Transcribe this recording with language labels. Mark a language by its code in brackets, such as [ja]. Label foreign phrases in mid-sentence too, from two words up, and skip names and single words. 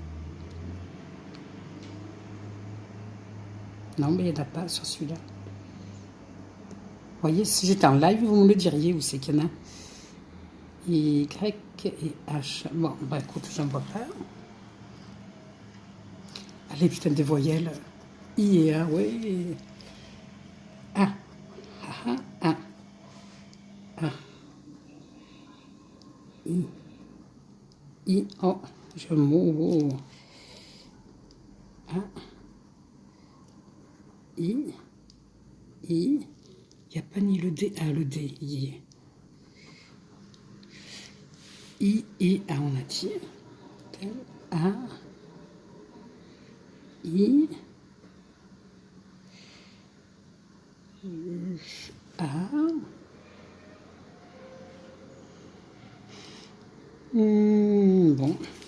[fr] Non, mais il n'y en a pas sur celui-là. Vous voyez, si j'étais en live, vous me le diriez où c'est qu'il y en a. Y et H. Bon, bah écoute, j'en vois pas. Allez, putain, des voyelles. I et A, oui. A. A. A. A. I. I. Oh, j'ai un mot. A. I. I. Il n'y a pas ni le D. Ah, le D. I. I et A, on a dit. A. I. A. Bon.